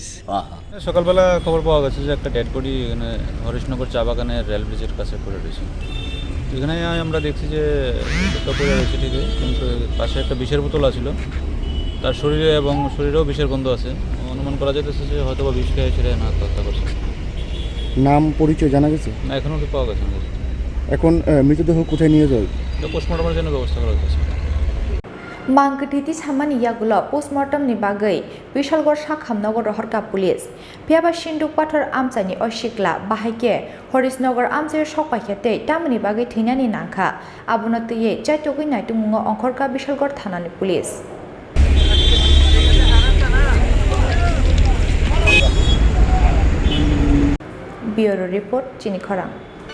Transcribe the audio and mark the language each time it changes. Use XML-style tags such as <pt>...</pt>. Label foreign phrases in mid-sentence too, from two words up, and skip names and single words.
<bn>সকালবেলা খবর পাওয়া গেছে যে একটা</bn> <en>dead body</en> <bn>এখানে হরিশনগর চা বাগানের</bn> <en>rail bridge</en> <bn>কাছে পড়ে রয়েছে এখানে আমরা দেখছি যে পড়ে রয়েছে ঠিকই কিন্তু পাশে একটা বিষের বোতল আছিল তার শরীরে এবং শরীরেও বিষের গন্ধ আছে অনুমান করা যেতেছে যে হয়তো বা বিষ খেয়ে সেটা আত্মহত্যা করছে নাম পরিচয় জানা গেছে না এখনও কি পাওয়া গেছে না এখন মৃতদেহ কোথায় নিয়ে যায় পোস্টমর্টমের জন্য ব্যবস্থা করা হচ্ছে</bn> <trp>Mangkwthowi samani yagulo postmortem ni bagai Bishalgarh sakhamnago rohorka police piaba sinduk pathor amsani osikla bahaike Harishnagar amsayo sokpaikete tamani bagai thinani nangkha abono tuiye chaitogui naitungo ongkhorka Bishalgarh thanani</trp> <en>police Bureau report</en> <trp>Chini Khorang</trp>